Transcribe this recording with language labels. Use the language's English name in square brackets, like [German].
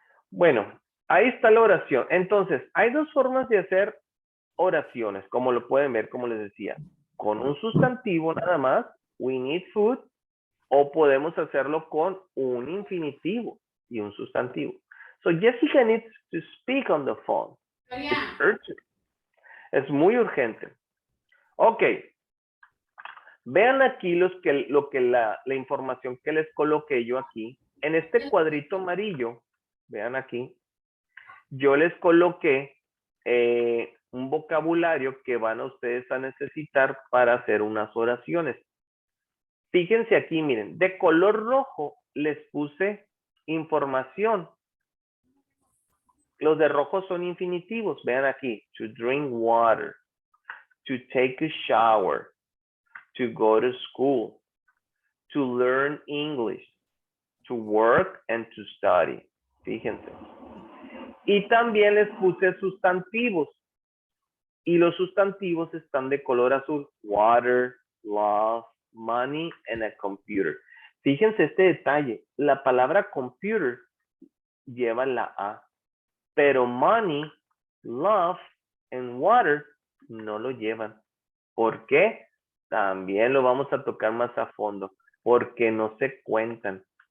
[Spanish] Bueno, ahí está la oración. Entonces, hay dos formas de hacer oraciones, como lo pueden ver, como les decía. Con un sustantivo nada más, [English] we need food, [Spanish] o podemos hacerlo con un infinitivo y un sustantivo. [English] So Jessica needs to speak on the phone. It's urgent. [Spanish] Es muy urgente. Ok. Vean aquí la información que les coloqué yo aquí. En este cuadrito amarillo, vean aquí, yo les coloqué un vocabulario que van a ustedes a necesitar para hacer unas oraciones. Fíjense aquí, miren, de color rojo les puse información. Los de rojo son infinitivos. Vean aquí, [English] to drink water, to take a shower, to go to school, to learn English, to work and to study. [Spanish] Fíjense. Y también les puse sustantivos. Y los sustantivos están de color azul. [English] Water, love, money, and a computer. [Spanish] Fíjense este detalle. La palabra computer lleva la A. Pero money, love, and water no lo llevan. ¿Por qué? También lo vamos a tocar más a fondo, porque no se cuentan.